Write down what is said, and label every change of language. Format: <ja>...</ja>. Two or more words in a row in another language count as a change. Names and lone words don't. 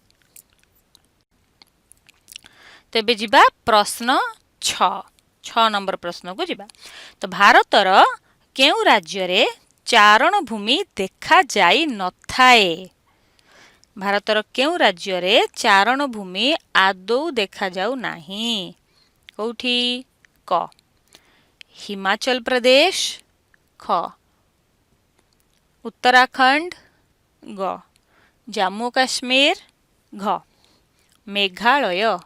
<or>ତେବେ ଯିବା ପ୍ରଶ୍ନ 6 ନମ୍ବର ପ୍ରଶ୍ନକୁ ଯିବା। ତ ଭାରତର କେଉଁ ରାଜ୍ୟରେ ଚାରଣ ଭୂମି ଦେଖାଯାଇ ନଥାଏ? ଭାରତର କେଉଁ ରାଜ୍ୟରେ ଚାରଣ ଭୂମି ଆଦୌ ଦେଖାଯାଉ ନାହିଁ? कौठी? କ ହିମାଚଳ ପ୍ରଦେଶ, ଖ ଉତ୍ତରାଖଣ୍ଡ, ଗ ଜମ୍ମୁ କାଶ୍ମୀର, ଘ ମେଘାଳୟ।</or>